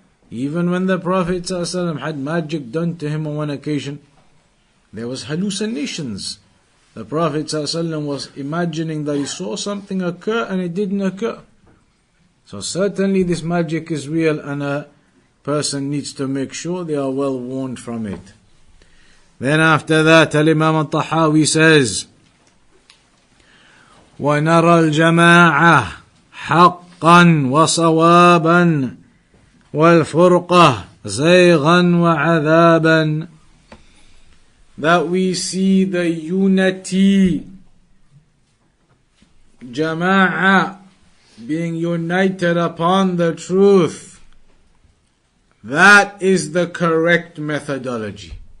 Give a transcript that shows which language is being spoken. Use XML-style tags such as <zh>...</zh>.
<en>Even when the Prophet ﷺ had magic done to him on one occasion, there was hallucinations. The Prophet ﷺ was imagining that he saw something occur and it didn't occur. So certainly this magic is real, and a person needs to make sure they are well warned from it. Then after that, Imam Tahawi says,</en> <ar>وَنَرَى الْجَمَاعَةَ حَقًّا وَصَوَابًا وَالْفُرْقَةَ زَيْغًا وَعَذَابًا.</ar> <en>That we see the unity, Jama'ah, being united upon the truth. That is the correct methodology.</en>